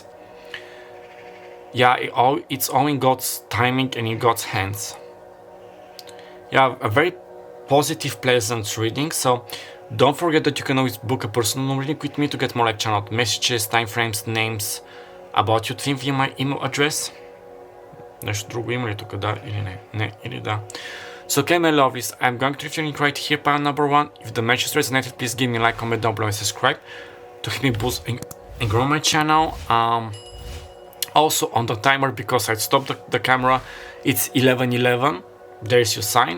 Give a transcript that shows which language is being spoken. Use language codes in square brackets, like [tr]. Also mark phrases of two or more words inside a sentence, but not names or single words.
[en] Yeah, it's all in God's timing and in God's hands. Yeah, a very positive, pleasant reading. So don't forget that you can always book a personal reading with me to get more like channeled messages, time frames, names about your twin via my email address. Nešto drugo email je тук, да или не? Не, или да. So okay, my lovelies, I'm going to leave your link right here, pile number 1. If the message resonated, please give me a like, comment down below and subscribe to help me boost and grow my channel. Also on the timer, because I stopped the camera, it's 11:11. There's your sign.